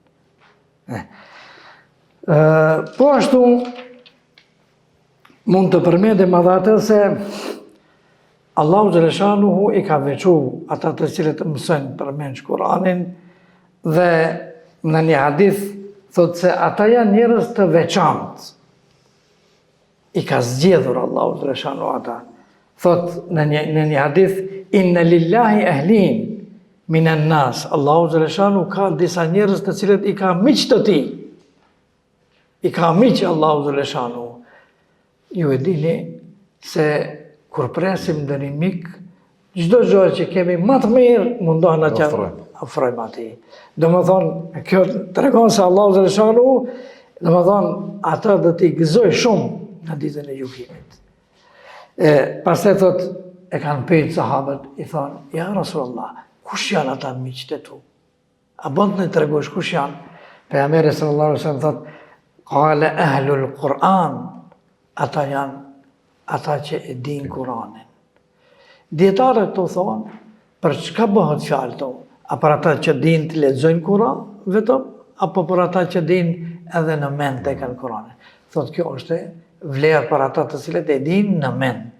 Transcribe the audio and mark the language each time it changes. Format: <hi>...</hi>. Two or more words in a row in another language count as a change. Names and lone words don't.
<sq>Po ashtu, mund të përmendim edhe atë se Allahu xhaleshanuhu i ka veçu ata të cilët mësojnë përmendsh Kur'anin dhe në një hadith thot se ata janë njerëz të veçantë. I ka zgjedhur Allahu xhaleshanuhu ata. Thot në një hadith:</sq> <ar>إن لله أهلين من الناس.</ar> <sq>Allahu xhaleshanuhu ka disa njerëz të cilët i ka miq të tij. I ka miq Allahu xhaleshanuhu. Ju e dini se kur presim ndonjë mik, çdo gjë që kemi më të mirë mundohen që afrojmë atij. Domethënë, kjo tregon se Allahu xhaleshanuhu, domethënë, ata do t'i gëzoj shumë në ditën e gjykimit. Pastaj thot, e kanë pyet sahabët, i thonë: ja Rasulullah, kush janë ata miqtë tu? A bën të tregosh kush janë? Pejgamberi</sq> <ar>صلى الله عليه وسلم</ar> <sq>thot:</sq> <ar>قال أهل القرآن.</ar> <sq>Ata janë ata që e din Kur'anin. Dietarët të thonë, për çka bëhet fjalë to? A për ata që din të lexojnë Kur'an vetëm, apo për ata që din edhe në mend të kanë Kur'anin? Thotë kjo është vlerë për ata të cilët e din në mend.</sq>